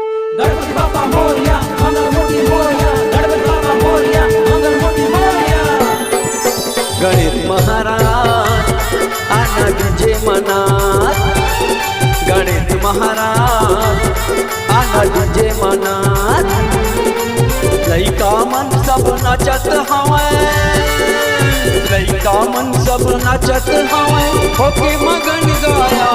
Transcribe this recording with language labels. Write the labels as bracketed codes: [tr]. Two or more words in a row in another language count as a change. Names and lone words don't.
[mr] गणपती बाप्पा मोरया, मंगलमूर्ती मोरया, गणपती बाप्पा मोरया, मंगलमूर्ती मोरया। [hne] गणेश महाराज आना डीजे मनात, गणेश महाराज आना डीजे मनात। लइका मन सब नाचत हवे, लइका मन सब नाचत हवे, होके मगन गाया।